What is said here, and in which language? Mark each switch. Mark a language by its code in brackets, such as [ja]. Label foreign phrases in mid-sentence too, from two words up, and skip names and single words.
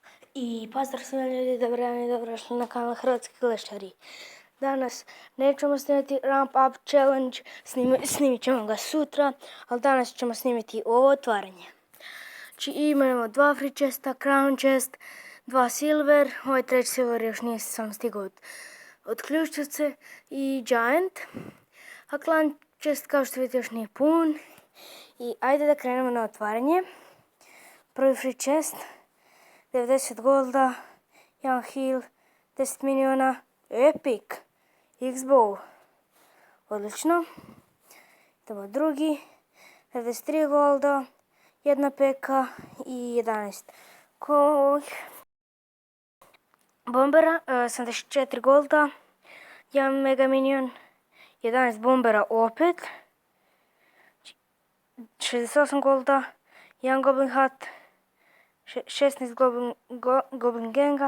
[hr] I pozdrav svima ljudi, dobrodošli na kanal Hrvatski klešari. Danas nećemo snimati Ramp Up Challenge, snimit ćemo ga sutra, ali danas ćemo snimiti ovo otvaranje. Znači imamo 2 [en] free chesta, crown chest, [hr] 2 silver, ovaj treći silver još nisam stigao od ključice i giant. A [en] clan chest [hr] kao što vidite još nije pun. I ajde da krenemo na otvaranje. Prvi [en] free chest. [hr] 90 golda, 1 heal, 10 miniona, epic, X-bow, odlično. Idemo drugi, 93 golda, 1 peka i 11 bombera, 74 golda, 1 [en] mega minion, [hr] 11 bombera opet, 68 golda, 1 [en] goblin hat, [hr] 16 [en] goblin ganga.